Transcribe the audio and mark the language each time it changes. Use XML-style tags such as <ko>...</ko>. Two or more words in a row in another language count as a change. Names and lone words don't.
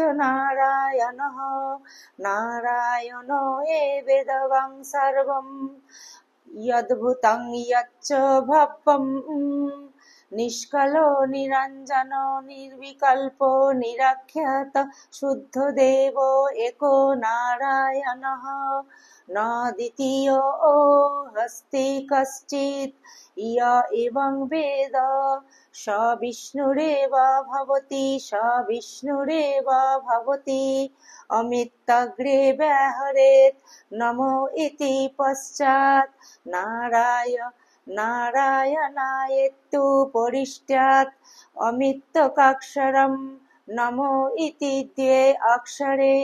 <sa>নারায়ণঃ নারায়ণো এবেদং সর্বং যদ্ভূतं যচ্চ ভব্যং নিষ্কলো নিরঞ্জনো নির্বিকল্পো নিরখ্যাত শুদ্ধদেব एको নারায়ণঃ ন দ্বিতীয় হস্তি কশ্চিৎ য় এবং বেদ স বিষ্ণুরেব ভবতি স বিষ্ণুরেব ভবতি অমিত্যগ্রে ব্যাহরেৎ নমো ইতি পশ্চাৎ নারায়ণায়েতু পরিষ্টাৎ অমিত্যকাক্ষরম নমো ইতি দ্বে অক্ষরে</sa>